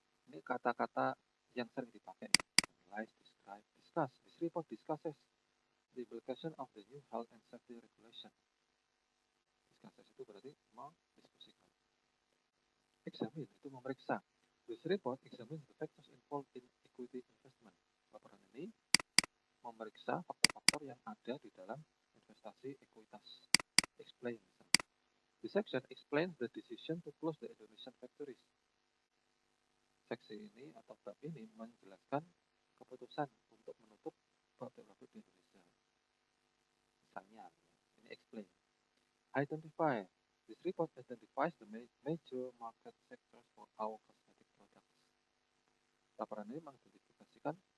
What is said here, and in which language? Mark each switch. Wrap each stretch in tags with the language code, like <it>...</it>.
<id>Ini kata-kata yang sering dipakai ya.</id> <en>Analyze, describe, discuss. This report discusses the implication of the new health and safety regulation.</en> <id>Discusses itu berarti mendiskusikan. Examine itu memeriksa.</id> <en>This report examines the factors involved in equity investment.</en> <id>Laporan ini memeriksa faktor-faktor yang ada di dalam investasi ekuitas.</id> <en>Explain. This section explains the decision to close the Indonesian factories.</en> <id>Seksi ini atau bab ini menjelaskan keputusan untuk menutup pabrik-pabrik di Indonesia. Misalnya, ini</id> <en>explain. Identify. This report identifies the major market sectors for our cosmetic products.</en> <id>Laporan ini mengidentifikasikan</id>